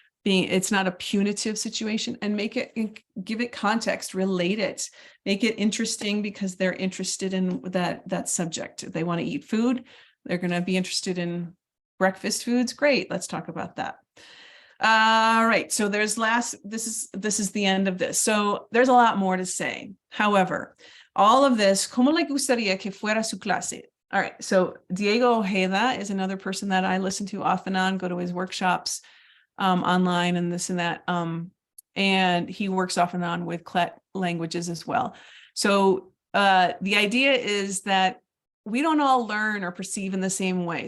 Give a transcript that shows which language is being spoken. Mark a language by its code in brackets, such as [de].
[en] it's not a punitive situation, and give it context, relate it, make it interesting because they're interested in that subject. If they want to eat food, they're going to be interested in breakfast foods. Great. Let's talk about that. All right. So this is the end of this. So there's a lot more to say. However, all of this, [es] ¿cómo le gustaría que fuera su clase? [en] All right. So Diego Ojeda is another person that I listen to off and on, go to his workshops online and this and that. And he works off and on with CLET languages as well. So the idea is that we don't all learn or perceive in the same way.